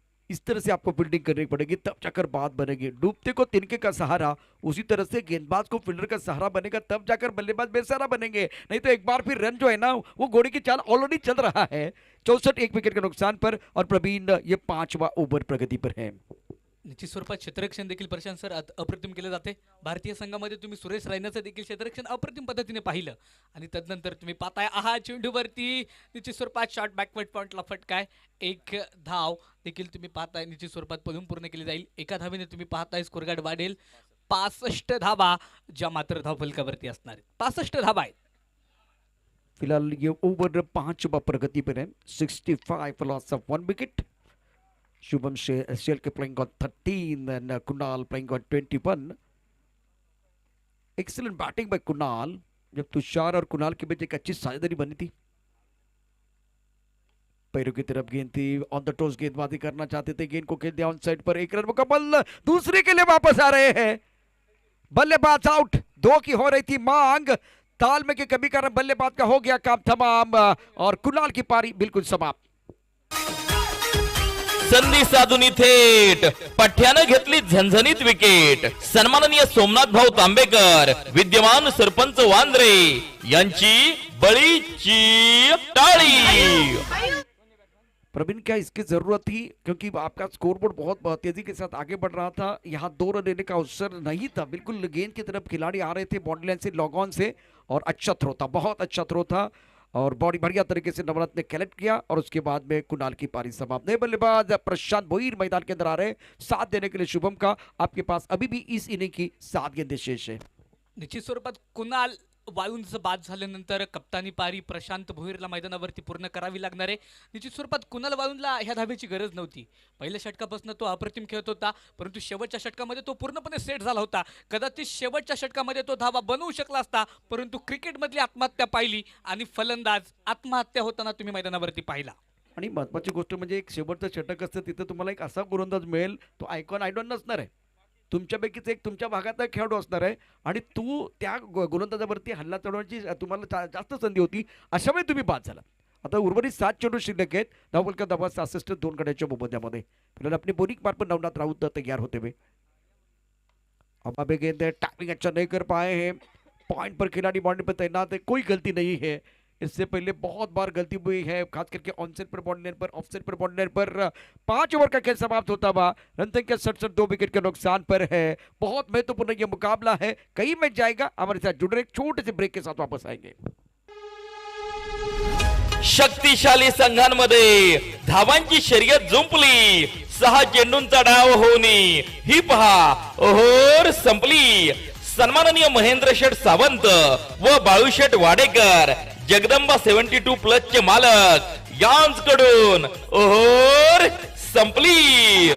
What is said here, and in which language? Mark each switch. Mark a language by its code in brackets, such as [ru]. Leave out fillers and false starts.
[hi] इस तरह से आपको फील्डिंग करनी पड़ेगी, तब जाकर बात बनेगी. डूबते को तिनके का सहारा, उसी तरह से गेंदबाज को फील्डर का सहारा बनेगा, तब जाकर बल्लेबाज बेसहारा बनेंगे. नहीं तो एक बार फिर रन जो है ना, वो घोड़े की चाल ऑलरेडी चल रहा है. 64 1 विकेट के नुकसान पर. और प्रवीण, ये 5वां ओवर प्रगति पर है. [mr] निश्चित स्वरूपात क्षेत्ररक्षण देखील प्रशांत सर अप्रतिम केले जाते. भारतीय संघामध्ये तुम्ही सुरेश रैनाचं देखील क्षेत्ररक्षण अप्रतिम पद्धतीने पाहिलं आणि तदनंतर तुम्ही पाहताय आहा चेंडूवरती निश्चित स्वरूपात शॉट बॅकवर्ड पॉइंटला फटकाय. एक धाव देखील तुम्ही पाहताय निश्चित स्वरूपात पळून पूर्ण केली जाईल. एका धावेने तुम्ही पाहताय स्कोर गार्ड वाढेल. 65 धावा ज्या मात्र धाव फलकावरती असणार आहेत. 65 धावा आहेत. [hi] फिलहाल ये ओवर 5 प्रगति पर है. [en] 65 loss of 1 wicket. Shubham Shelke playing on 13 and Kunal playing on 21. Excellent batting by Kunal. [hi] जब तुषार और कुणाल के बीच एक अच्छी साझेदारी बनी थी. पैरों की तरफ गेंद थी. ऑन द टॉस गेंदबाजी करना चाहते थे. गेंद को खेल दिया ऑन साइड पर. एक रन मुकम्मल. दूसरे के लिए वापस आ रहे हैं. बल्लेबाज आउट. 2 की हो रही थी मांग. तालमेल की कमी कारण बल्लेबाज का हो गया काम तमाम और कुणाल की पारी बिल्कुल समाप्त. [mr] संधी साधून थेट पठ्यानं घेतली झणझणीत विकेट. सन्माननीय सोमनाथ भाऊ तांबेकर विद्यमान सरपंच वांद्रे यांची बळीची टाळी. [hi] प्रवीण क्या इसकी जरूरत थी क्योंकि आपका स्कोरबोर्ड बहुत तेजी के साथ आगे बढ़ रहा था. यहाँ 2 रन लेने का अवसर नहीं था. बिल्कुल गेंद की तरफ खिलाड़ी आ रहे थे बॉडी लाइन से लॉग ऑन से और अच्छा थ्रो था. बहुत अच्छा थ्रो था और बॉडी बढ़िया तरीके से नवरत्न ने कलेक्ट किया और उसके बाद में कुणाल की पारी समाप्त. नए बल्लेबाज प्रशांत भोईर मैदान के अंदर आ रहे. साथ देने के लिए शुभम का आपके पास अभी भी इस इनिंग की 7 गेंदें शेष है. [mr] निश्चित स्वरूपात कुणाल वाळुंज बाद झाल्यानंतर कप्तानी पारी प्रशांत भोईरला मैदानावरती पूर्ण करावी लागणार आहे. निश्चित स्वरूपात कुणाल वाळुंजला ह्या धावेची गरज नव्हती. पहिल्या षटकापासून तो अप्रतिम खेळत होता परंतु शेवटच्या षटकामध्ये तो पूर्णपणे सेट झाला होता. कदाचित शेवटच्या षटकामध्ये तो धावा बनवू शकला असता परंतु क्रिकेटमधली आत्महत्या पाहिली आणि फलंदाज आत्महत्या होताना तुम्ही मैदानावरती पाहिला. आणि महत्वाची गोष्ट म्हणजे एक शेवटचं षटक असतं तिथे तुम्हाला एक असा गोलंदाज मिळेल तो आयकॉन आयडॉन नसणार आहे. तुमच्यापैकीच एक तुमच्या भागातला खेळाडू असणार आहे आणि तू त्या गोलंदाजावरती हल्ला चढवण्याची तुम्हाला जास्त संधी होती. अशा वेळी तुम्ही बाद झाला. आता उर्वरित 7 चेंडू शिल्लक आहेत. धावफलका दबा 66 2 गड्याच्या मोबदल्यामध्ये. [hi] फिलहाल अपनी बोलिंग पार पर नवनाथ राउत तैयार होते हुए. अब अबे गेंद टैकलिंग अच्छा नहीं कर पाए हैं. पॉइंट पर खिलाड़ी बाउंड्री पर तैनात है. कोई गलती नहीं है. इससे पहले बहुत बार गलती हुई है खास करके ऑनसेट पर बॉडी लाइन पर ऑफसेट पर बॉडी लाइन पर. 5 ओवर का खेल समाप्त होता हुआ. रन संख्या 67 2 विकेट के नुकसान पर है. बहुत महत्वपूर्ण ये मुकाबला है. कई मैच जाएगा. हमारे साथ जुड़ रहे एक छोटे से ब्रेक के साथ वापस आएंगे. [mr] शक्तिशाली संघांमध्ये धावांची शर्यत जुंपली. 6 चेंडूंचा डाव होणे ही पहा ओहोर संपली. सन्माननीय महेंद्र शेठ सावंत व बाळूशेठ वाडेकर जगदंबा 72 प्लस चे मालक यांकडून ओहोर संपली.